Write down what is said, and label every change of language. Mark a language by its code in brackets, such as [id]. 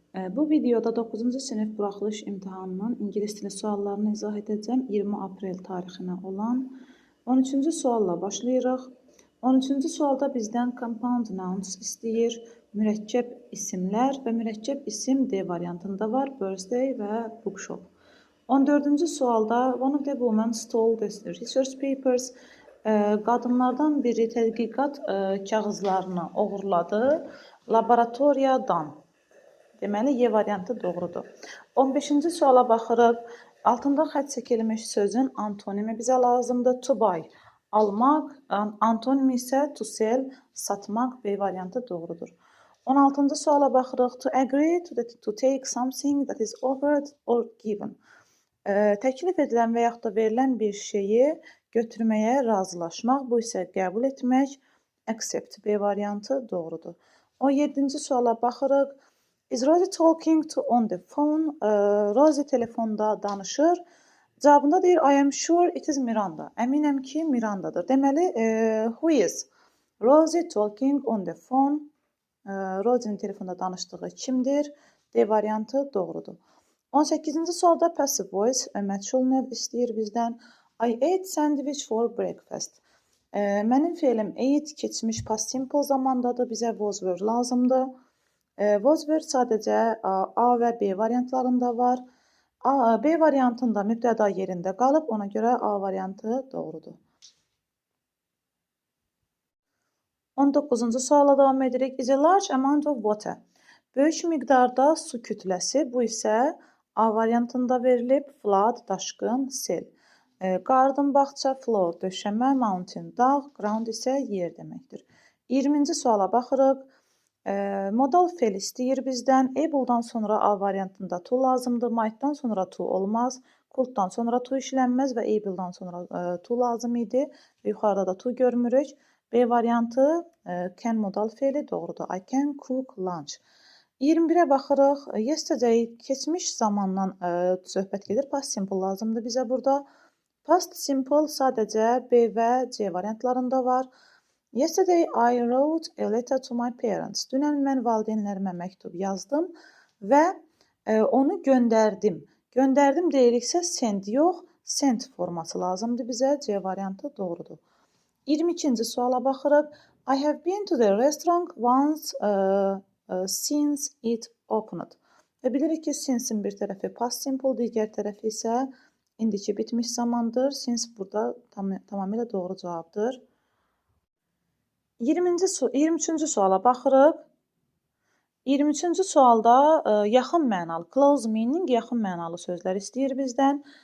[az] Bu videoda 9-cu sinif buraxılış imtahanının ingilis dili suallarını izah edəcəm. 20 aprel tarixinə olan 13-cü sualla başlayırıq. 13-cü sualda bizdən [en] compound nouns [az] istəyir. Mürəkkəb isimlər və mürəkkəb isim D variantında var. Birthday və bookshop. 14-cü sualda [en] one of the women stole the research papers. [az] Qadınlardan biri tədqiqat kağızlarını oğurladı laboratoriyadan. Deməli, Y variantı doğrudur. 15-ci suala baxırıq. Altında xətt çəkilmiş sözün antonimi bizə lazımdır. To buy, almaq, antonimi isə to sell, satmaq, B variantı doğrudur. 16-cı suala baxırıq. [en] To agree to take something that is offered or given. [az] Təklif edilən və yaxud da verilən bir şeyi götürməyə razılaşmaq, bu isə qəbul etmək, accept, B variantı doğrudur. 17-ci suala baxırıq. [en] Is Rosie talking to on the phone? [az] Rosie telefonda danışır. Cavabında deyir, [en] I am sure it is Miranda. [az] Əminəm ki, Mirandadır. Deməli, [en] who is? Rosie talking on the phone. [az] Rosie'nin telefonda danışdığı kimdir? D variantı doğrudur. 18-ci sualda passive voice, məchul növ istəyir bizdən. [en] I ate sandwich for breakfast. [az] Mənim fe'lim ate keçmiş past simple zamandadır. Bizə was were lazımdır. Was were sadəcə A və B variantlarında var. B variantında mübtəda yerində qalıb, ona görə A variantı doğrudur. 19-cu suala davam edirik. Is a large amount of water. Böyük miqdarda su kütləsi, bu isə A variantında verilib. Flood, daşqın, sel. Garden, bağça, floor, döşəmə, mountain, dağ, ground isə yer deməkdir. 20-ci suala baxırıq. Modal fe'l istəyir bizdən. Able'dan sonra A variantında to lazımdır. Might'dan sonra to olmaz. Could'dan sonra to işlənməz və able'dan sonra to lazım idi. Yuxarıda da to görmürük. B variantı can modal fe'li doğrudur. [en] I can cook lunch. [az] 21-ə baxırıq. Yesterday keçmiş zamandan söhbət gedir. Past simple lazımdır bizə burada. Past simple sadəcə B və C variantlarında var. [en] Yesterday I wrote a letter to my parents. [az] Dünən mən valideynlərimə məktub yazdım və onu göndərdim. Göndərdim deyiriksə send yox, sent forması lazımdır bizə. C variantı doğrudur. 22-ci suala baxırıq. [en] I have been to the restaurant once since it opened. [az] Və bilirik ki, since'in bir tərəfi past simple, digər tərəfi isə indiki bitmiş zamandır. Since burada tamamilə doğru cavabdır. 23-cü suala baxırıq. 23-cü sualda yaxın mənalı, [en] close meaning [az] yaxın mənalı sözlər istəyir bizdən.